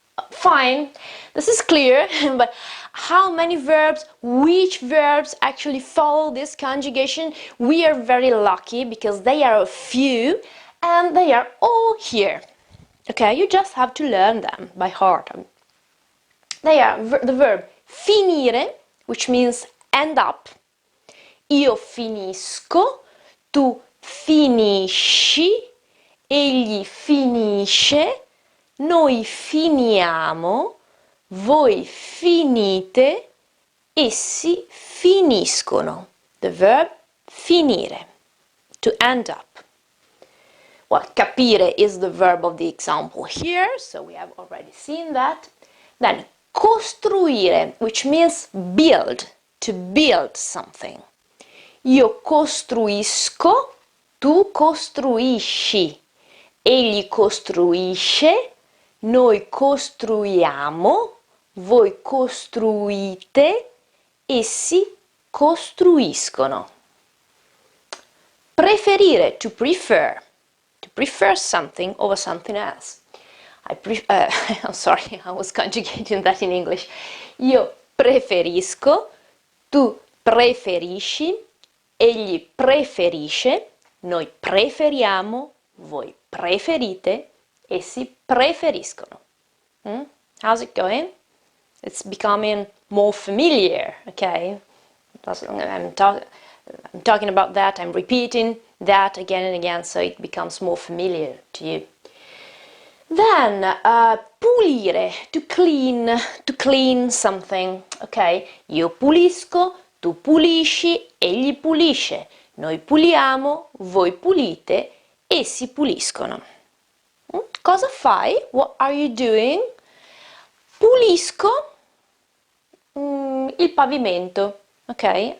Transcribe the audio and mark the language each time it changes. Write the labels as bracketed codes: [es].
[en] Fine, this is clear, but how many verbs, which verbs actually follow this conjugation? We are very lucky because they are a few and they are all here. Okay, you just have to learn them by heart. They are the verb finire, which means end up. [it] Io finisco, tu finisci, egli finisce, noi finiamo, voi finite, essi finiscono. [en] The verb finire, to end up. Well, capire is the verb of the example here, so we have already seen that. Then costruire, which means build, to build something. [it] Io costruisco, tu costruisci, egli costruisce, noi costruiamo, voi costruite, essi costruiscono. [en] Preferire, to prefer something over something else. I'm sorry, I was conjugating that in English. [it] Io preferisco, tu preferisci, egli preferisce, noi preferiamo, voi preferite, essi preferiscono. [en] How's it going? It's becoming more familiar, okay? I'm talking about that, I'm repeating that again and again, so it becomes more familiar to you. Then, pulire, to clean something, okay? [it] Io pulisco, tu pulisci, egli pulisce, noi puliamo, voi pulite, essi puliscono. Cosa fai? [en] What are you doing? [it] Pulisco il pavimento, [en] okay?